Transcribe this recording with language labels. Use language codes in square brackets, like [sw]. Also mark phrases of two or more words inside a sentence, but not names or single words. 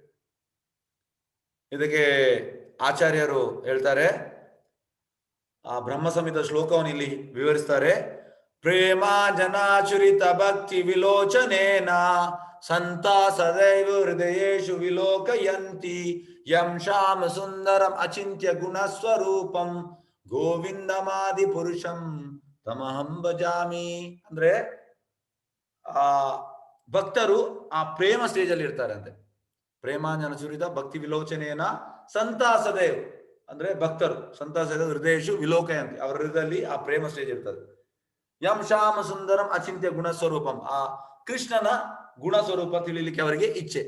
[kn] ಇದಕ್ಕೆ ಆಚಾರ್ಯರು ಹೇಳ್ತಾರೆ, ಆ ಬ್ರಹ್ಮ ಸಂಹಿತ ಶ್ಲೋಕವನ್ನು ಇಲ್ಲಿ ವಿವರಿಸ್ತಾರೆ. [sa] ಪ್ರೇಮ ಜನಾಚುರಿತ ಭಕ್ತಿ ವಿಲೋಚನೇನ ಸಂತ ಸದೈವ ಹೃದಯೇಶು ವಿಲೋಕಯಂತಿ ಯಂ ಶ್ಯಾಮ ಸುಂದರಂ ಅಚಿಂತ್ಯ ಗುಣ ಸ್ವರೂಪಂ ಗೋವಿಂದಮಾದಿ ಪುರುಷಂ ತಮಹಂ ಭಜಾಮಿ. [kn] ಅಂದ್ರೆ ಆ ಭಕ್ತರು ಆ ಪ್ರೇಮ ಸ್ಟೇಜ್ ಅಲ್ಲಿ ಇರ್ತಾರೆ ಅಂತೆ. ಪ್ರೇಮಾಂಜನ ಸುರಿದ ಭಕ್ತಿ ವಿಲೋಚನೆಯನ್ನ ಸಂತಾಸದೇವ್ ಅಂದ್ರೆ ಭಕ್ತರು ಸಂತಾಸದ [sa] ಹೃದಯೇಶು ವಿಲೋಕಯಂತಿ, [kn] ಅವರ ಹೃದಯದಲ್ಲಿ ಆ ಪ್ರೇಮ ಸ್ಟೇಜ್ ಇರ್ತದೆ. [sa] ಯಂ ಶ್ಯಾಮ ಸುಂದರಂ ಅಚಿಂತ್ಯ ಗುಣ ಸ್ವರೂಪಂ, [kn] ಆ ಕೃಷ್ಣನ ಗುಣ ಸ್ವರೂಪ ತಿಳಿಲಿಕ್ಕೆ ಅವರಿಗೆ ಇಚ್ಛೆ.